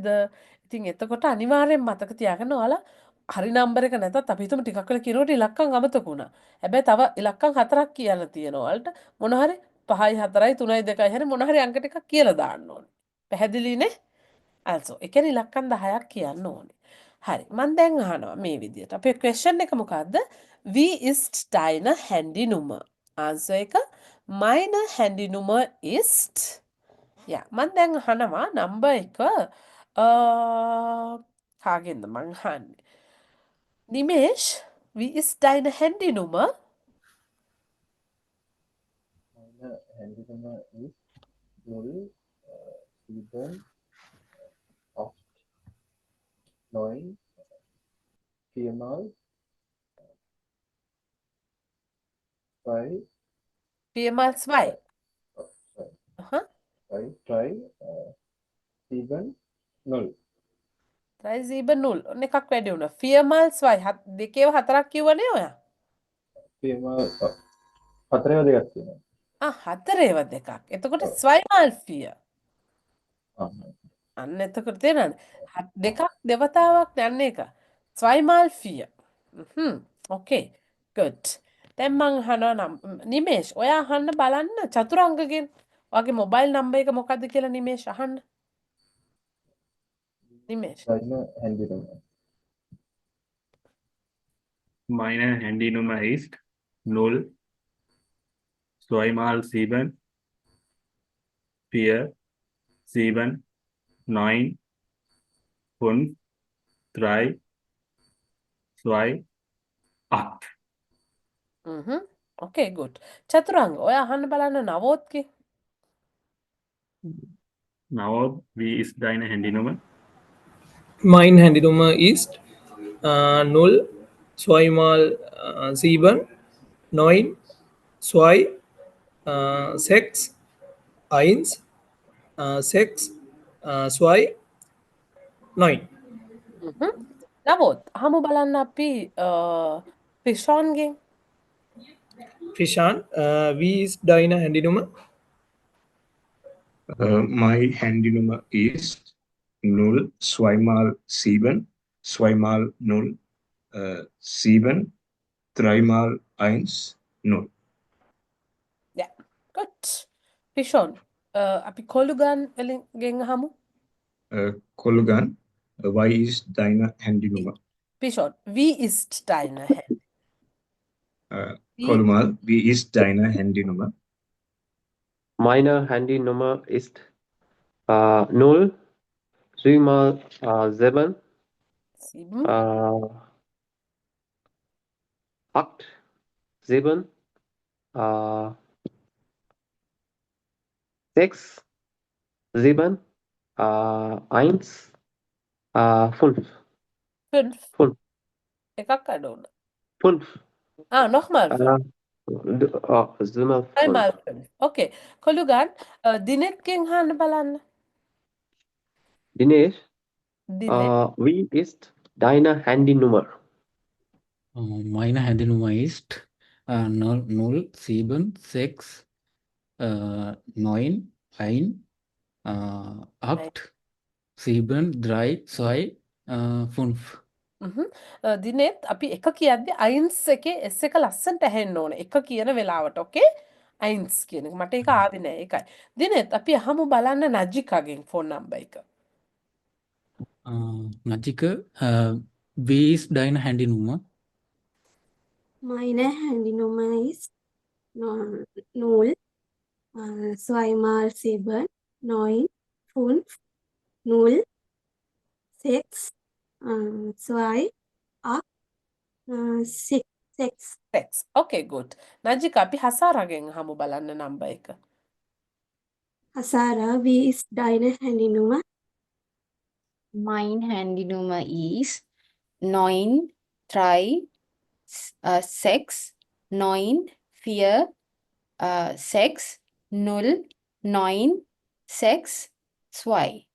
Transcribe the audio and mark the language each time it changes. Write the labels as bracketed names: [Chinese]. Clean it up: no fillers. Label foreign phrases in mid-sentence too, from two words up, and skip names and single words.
[Sinhala] ඉතින් එතකොට අනිවාර්යෙන් මතක තියාගන්න ඔයාලා හරි නම්බර එක නැතත් අපි හිතමු ටිකක් වෙලා කියනකොට ඉලක්කම් අමතක වුණා. හැබැයි තව ඉලක්කම් 4ක් කියන්න තියෙනවා. ඔයාලට මොන හරි 5යි 4යි 3යි 2යි හැරි මොන හරි අංක ටිකක් කියලා දාන්න ඕනේ. පැහැදිලිනේ? also ඒ කියන්නේ ඉලක්කම් 10ක් කියන්න ඕනේ. හරි. මම දැන් අහනවා මේ විදියට. අපේ question එක මොකද්ද? [German] Wie ist deine Handynummer? [Sinhala] answer එක [German] meine Handynummer ist [Sinhala] මම දැන් අහනවා නම්බර් එක කාගෙන්ද මං අහන්නේ? [German] Nimesh, wie ist deine Handynummer? Meine Handynummer ist 0 7 8 9 4 mal 2 4 mal 2. Aha. 2 3 7 0 [Sinhala] 370. ඔන්න එකක් වැඩි වුණා. 4 mal 2. දෙකේව හතරක් කිව්වනේ ඔයා. 4 mal 4 දෙකක් තියෙනවා. හතරේව දෙකක්. එතකොට 2 mal 4. අන්න එතකොට තේරෙනවද? දෙකක් දෙවතාවක් යන එක. [English] 2 mal 4. okay. good. [Sinhala] දැන් මං අහනවා නම් නිමේෂ් ඔයා අහන්න බලන්න චතුරංගගෙන්. ඔයාගේ මොබයිල් නම්බර් එක මොකද්ද කියලා නිමේෂ් අහන්න. නිමේෂ්. [German] Deine Handynummer. Meine Handynummer ist 0 2 mal 7 4 7 9 5 3 2 8. [English] okay good. [Sinhala] චතුරංග ඔයා අහන්න බලන්න නවෝත්ගේ. [English] Now, [German] wie ist deine Handynummer? Meine Handynummer ist 0 2 mal 7 9 2 6 1 6 2 9. [Sinhala] නවෝත් අහමු බලන්න අපි ෆිෂෝන්ගෙන්. [German] Fishan, wie ist deine Handynummer? My Handynummer ist 0 2 mal 7 2 mal 0 7 3 mal 1 0. [English] Yeah, good. [Sinhala] ෆිෂෝන් අපි කොළුගන් ගෙන් අහමු. [German] Kolugan, [English] why is [German] deine Handynummer? ෆිෂෝන් wie ist deine Handy? Kolumal, wie ist deine Handynummer? Meine Handynummer ist 0 7 mal 7 8 7 6 sieben, eins, fünf. 5. Fünf. [Sinhala] එකක් අඩු වුණා. [German] Fünf. nochmal 5. Siebenmal fünf. einmal 5. [Sinhala] Okay. කොළුගන් දිනෙත්ගෙන් අහන්න බලන්න. [German] Dinesh, [Sinhala] දිනෙත්. [German] wie ist deine Handynummer? Meine Handynummer ist 007 9 1 8 7 3 2 5. [Sinhala] දිනෙත් අපි එක කියද්දි අයින්ස් එකේ S එක ලස්සනට ඇහෙන්න ඕන. එක කියන වෙලාවට. ඕකේ? අයින්ස් කියන එක. මට ඒක ආවේ නෑ. ඒකයි. දිනෙත් අපි අහමු බලන්න නජිකාගෙන් ෆෝන් නම්බර් එක. [German] Najika, wie ist deine Handynummer? Meine Handynummer ist 0, 2x7, 9, 5, 0, 6, 2, 8, 6. [English] 6. Okay, good. [Sinhala] නජිකා අපි හසාරගෙන් අහමු බලන්න නම්බර් එක. [German] Hasara, wie ist deine Handynummer? Mein Handynummer ist 9, 3, 6, 9, 4, 6, 0, 9, 6, 2.